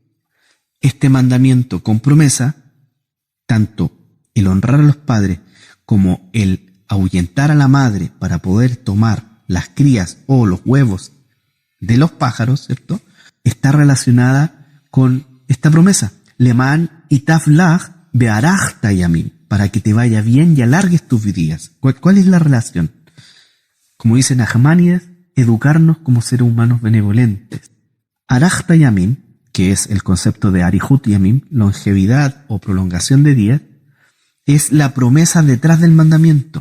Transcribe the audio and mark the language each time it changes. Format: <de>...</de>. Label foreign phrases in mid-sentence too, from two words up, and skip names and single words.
<es>Este mandamiento con promesa, tanto el honrar a los padres como el ahuyentar a la madre para poder tomar las crías o los huevos de los pájaros, ¿cierto?, está relacionada con esta promesa.</es> <he>למען ייטב לך והארכת ימים,</he> <es>para que te vaya bien y alargues tus días. ¿Cuál es la relación? Como dice Nachmanides, educarnos como seres humanos benevolentes.</es> <he>הארכת ימים,</he> <es>que es el concepto de</es> <he>אריכות ימים,</he> <es>longevidad o prolongación de días, es la promesa detrás del mandamiento.</es>